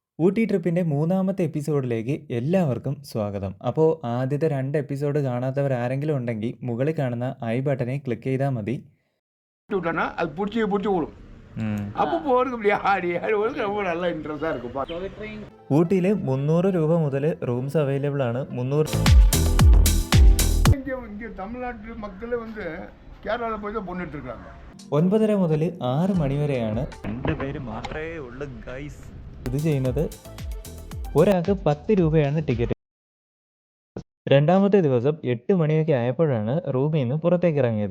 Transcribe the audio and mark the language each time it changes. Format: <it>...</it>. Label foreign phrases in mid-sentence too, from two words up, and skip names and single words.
<ml>ഊട്ടി ട്രിപ്പിൻ്റെ മൂന്നാമത്തെ എപ്പിസോഡിലേക്ക് എല്ലാവർക്കും സ്വാഗതം. അപ്പോൾ ആദ്യത്തെ 2 എപ്പിസോഡ് കാണാത്തവരാരെങ്കിലും ഉണ്ടെങ്കിൽ മുകളിൽ കാണുന്ന ഐ ബട്ടനെ ക്ലിക്ക് ചെയ്താൽ മതി.</ml> <ta>விட்டோன்னா அது பிடிச்சி விடும். அப்போ போகிறதுக்கு இப்படி ஆடி ஆடி போகிறதுக்கு ரொம்ப நல்லா இன்ட்ரெஸ்டாக இருக்கும்.</ta> <ml>ഊട്ടിയിൽ 300 രൂപ മുതൽ</ml> <en>rooms available</en> <ml>ആണ്. 300</ml> <ta>இங்கே தமிழ்நாட்டு மக்களே வந்து கேரளாவில் போய் தான் பொண்ணுட்டு இருக்காங்க.</ta> <ml>9:30 മുതൽ 6 മണി വരെയാണ് 2 പേര് മാത്രമേ ഉള്ളൂ ഗൈസ് ഇത് ചെയ്യുന്നത്. ഒരാൾക്ക് 10 രൂപയാണ് ടിക്കറ്റ്. രണ്ടാമത്തെ ദിവസം 8 മണിയൊക്കെ ആയപ്പോഴാണ് റൂമിൽ നിന്ന് പുറത്തേക്ക് ഇറങ്ങിയത്.</ml>